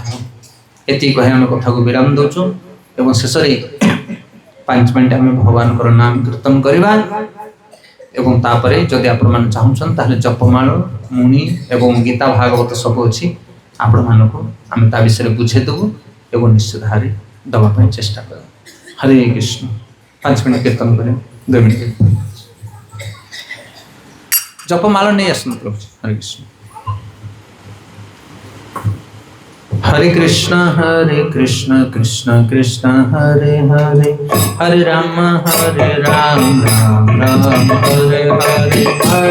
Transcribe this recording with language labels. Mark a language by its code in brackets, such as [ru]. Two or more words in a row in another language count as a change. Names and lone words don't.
[or] ଏତିକି କହି ଆମେ କଥାକୁ ବିରାମ ଦେଉଛୁ ଏବଂ ଶେଷରେ 5 ମିନିଟ୍ ଆମେ ଭଗବାନଙ୍କର ନାମ କୀର୍ତ୍ତନ କରିବା ଏବଂ ତାପରେ ଯଦି ଆପଣମାନେ ଚାହୁଁଛନ୍ତି ତାହେଲେ ଜପମାଳ ମୁଣି ଏବଂ ଗୀତା ଭାଗବତ ସବୁ ଅଛି। ଆପଣମାନଙ୍କୁ ଆମେ ତା ବିଷୟରେ ବୁଝେଇଦେବୁ ଏବଂ ନିଶ୍ଚିତ ଭାବରେ ଦେବା ପାଇଁ ଚେଷ୍ଟା କରିବା। ହରେ କୃଷ୍ଣ। 5 ମିନିଟ୍ କୀର୍ତ୍ତନ କରିବା, 2 ମିନିଟ୍ ଜପମାଳ ନେଇ ଆସନ୍ତୁ ପ୍ରଭୁ। ହରେ କୃଷ୍ଣ। [sa] हरे कृष्ण कृष्ण कृष्ण हरे हरे, हरे राम राम राम हरे हरे।